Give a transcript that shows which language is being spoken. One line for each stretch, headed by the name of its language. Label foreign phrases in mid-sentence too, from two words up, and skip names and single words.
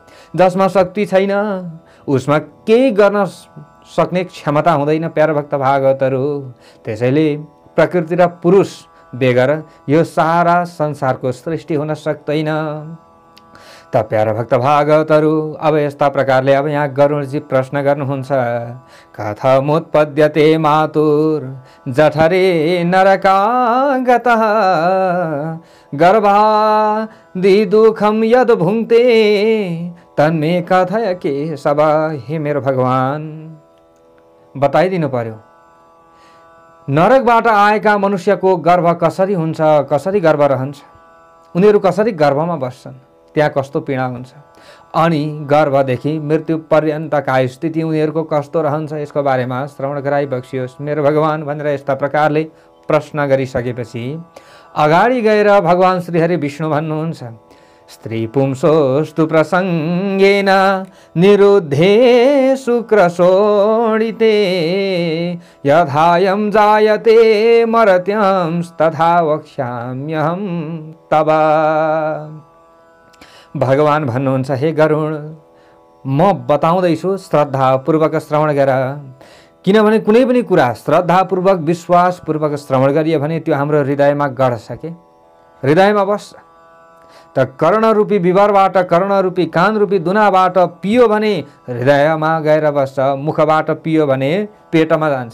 Nepali: जसमा शक्ति छैन उसमा केही गर्न सक्ने क्षमता हुँदैन प्यारा भक्त भागवतहरू। त्यसैले प्रकृति र पुरुष बेगर यो सारा संसारको सृष्टि हुन सक्दैन। त प्यारा भक्त भागवतहरू, अब यस्ता प्रकारले अब यहाँ गरुडजी प्रश्न गर्नुहुन्छ,
Sanskrit: कथमुत्पद्यते मातुर जठरे नरकागतः गर्भादि दुःखम यद भुङ्क्ते तन्मे कथय केशव।
Nepali: हे मेरो भगवान, बताइदिनु पर्यो नरकबाट आएका मनुष्यको गर्भ कसरी हुन्छ, कसरी गर्भ रहन्छ, उनीहरू कसरी गर्भमा बस्छन्, त्यहाँ कस्तो पीडा हुन्छ, अनि गर्भदेखि मृत्यु पर्यन्तका स्थिति उनीहरूको कस्तो रहन्छ, यसको बारेमा श्रवण गराइबक्सियोस् मेरो भगवान भनेर यस्ता प्रकारले प्रश्न गरिसकेपछि अगाडि गएर भगवान श्रीहरि विष्णु भन्नुहुन्छ,
Sanskrit: स्त्री पुंसोस्तु प्रसङ्गेन निरुद्धे शुक्रशोणिते यथायं जायते मर्त्यं तथा वक्ष्याम्यहं तव।
Nepali: भगवान भन्नुहुन्छ, हे गरुड, म बताउँदैछु श्रद्धापूर्वक श्रवण गर। किनभने कुनै पनि कुरा श्रद्धापूर्वक विश्वासपूर्वक श्रवण गरियो भने त्यो हाम्रो हृदयमा गढ्छ, के हृदयमा बस्छ। त कर्णरूपी विवरबाट, कर्णरूपी कानरूपी दुनाबाट पियो भने हृदयमा गएर बस्छ, मुखबाट पियो भने पेटमा जान्छ।